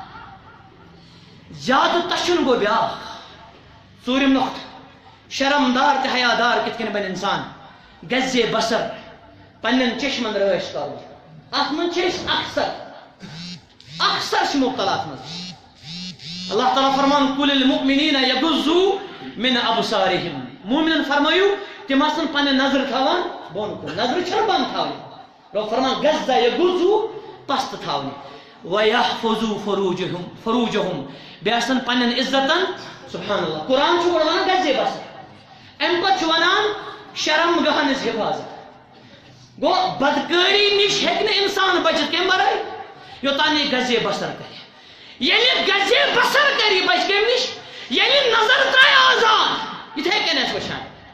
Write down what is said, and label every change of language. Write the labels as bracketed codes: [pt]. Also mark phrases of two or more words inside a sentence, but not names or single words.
[ks] زیادٕ تَشُن گوٚو بیٛاکھ ژوٗرِم نۄقطہٕ شرمدار تہٕ حیادار کِتھ کٔنۍ بنہِ اِنسان گزے بسر پننٮ۪ن چشمن رٲچھ کرُن اتھ منٛز چھِ أسۍ اکثر چھِ مُبتلا اتھ منٛز اللہ تعالیٰ فرمان [ar] قُل لِلمُؤْمِنِينَ يَغُضُّوا مِنْ أَبْصَارِهِمْ [ks] مومنن فرمٲیِو تِم آسن پنٕنۍ نظر تھاوان بۄن کُن نظرٕ چھنہٕ بنٛد تھاونہِ رۄب فرمان غزا يَغُضُّوا پست تھاونہِ [ar] وَيَحْفَظُوا فُروجَهُم [ks] بیٚیہِ آسن پننٮ۪ن عزتن [ar] سبحان اللہ [ks] قرآن چھُ گۄڈٕ ونان گزے بسر امہِ پتہٕ چھُ ونان شرم گاہن ہٕنٛز حفاظت گوٚو بدکٲری نِش ہیٚکہِ نہٕ اِنسان بٔچِتھ کمہِ ورٲے یوٚتانۍ یہِ گزے بسر کرِ ییٚلہِ گزے بسر کرِ یہِ بچہِ کمہِ نِش ییٚلہِ نظر ترٛایہِ آزاد یِتھے کٔنۍ أسۍ وٕچھان